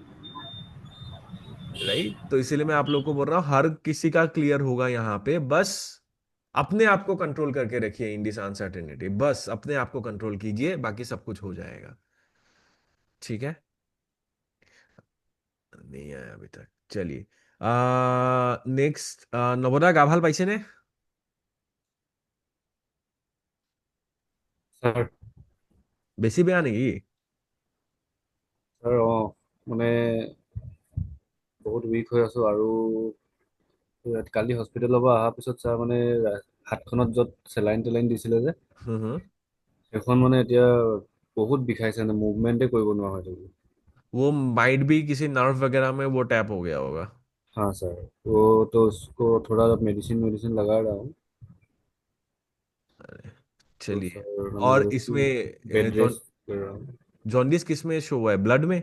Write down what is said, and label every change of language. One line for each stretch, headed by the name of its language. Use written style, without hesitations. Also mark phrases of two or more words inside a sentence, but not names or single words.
Hindi: राइट, तो इसीलिए मैं आप लोग को बोल रहा हूँ, हर किसी का क्लियर होगा यहाँ पे, बस अपने आप को कंट्रोल करके रखिए
English: in this uncertainty,
Hindi: बस अपने आप को कंट्रोल कीजिए, बाकी सब कुछ हो जाएगा। ठीक है, नहीं आया अभी तक, चलिए। नेक्स्ट, नवोदा गाभाल पाइसे ने। सर।
Assamese: বেছি বেয়া নেকি? ছাৰ মানে বহুত উইক হৈ আছো আৰু কালি হস্পিটেলৰ পৰা অহাৰ পিছত ছাৰ মানে হাতখনত য'ত চেলাইন টেলাইন দিছিলে যে হুম হুম। সেইখন মানে এতিয়া বহুত বিষাইছে, মানে মুভমেণ্টে কৰিব নোৱাৰা হৈ থাকিলো।
Hindi: वो माइट भी किसी नर्व वगैरह में वो टैप हो गया होगा। हाँ सर, वो तो उसको थोड़ा मेडिसिन मेडिसिन लगा रहा हूँ। अरे, तो चलिए। सर मतलब और उसकी इसमें बेड रेस्ट कर रहा हूँ। जॉन्डिस किस में शो हुआ है, ब्लड में?